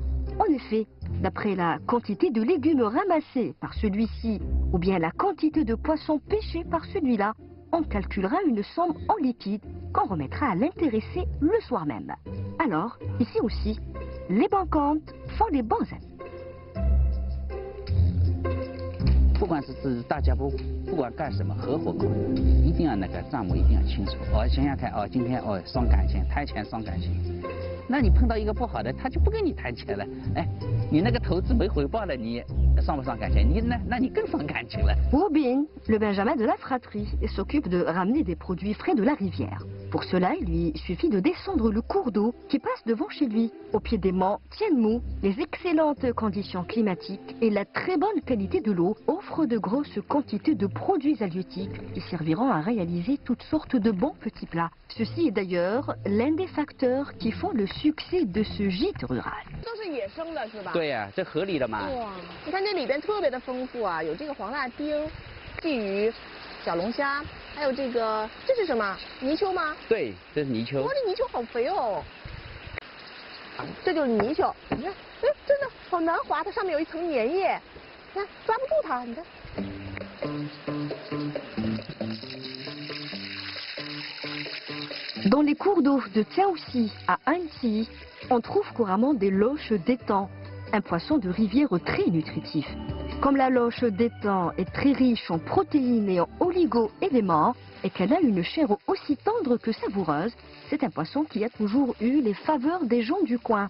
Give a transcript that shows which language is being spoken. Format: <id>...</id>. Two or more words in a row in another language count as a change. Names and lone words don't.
<fr>En effet, d'après la quantité de légumes ramassés par celui-ci ou bien la quantité de poissons pêchés par celui-là, on calculera une somme en liquide qu'on remettra à l'intéressé le soir même. Alors, ici aussi, les bons comptes font les bons amis.</fr> <zh>不管是大家不管干什么，合伙工一定要那个账目一定要清楚。想想看，今天伤感情，谈钱伤感情。那你碰到一个不好的，他就不跟你谈钱了。你那个投资没回报了，你伤不伤感情？那你更伤感情了。</zh> <fr>Wu Bing, le Benjamin de la fratrie, s'occupe de ramener des produits frais de la rivière. Pour cela, il lui suffit de descendre le cours d'eau qui passe devant chez lui. Au pied des monts Tianmu, les excellentes conditions climatiques et la très bonne qualité de l'eau offrent de grosses quantités de produits halieutiques qui serviront à réaliser toutes sortes de bons petits plats. Ceci est d'ailleurs l'un des facteurs qui font le succès de ce gîte rural.</fr> <zh>都是野生的是吧？对呀，这合理的嘛。哇，你看这里边特别的丰富啊，有这个黄辣丁、鲫鱼、 小龙虾，还有这个这是什么？泥鳅吗？对，这是泥鳅。哇，这泥鳅好肥哦！这就是泥鳅，你看，哎，真的好难滑，它上面有一层粘液，你看抓不住它，你看。</zh> <fr>Dans les cours d'eau de Tiaoxi à Annecy, on trouve couramment des loches d'étang, un poisson de rivière très nutritif. Comme la loche d'étang est très riche en protéines et en oligo-éléments, et qu'elle a une chair aussi tendre que savoureuse, c'est un poisson qui a toujours eu les faveurs des gens du coin.</fr>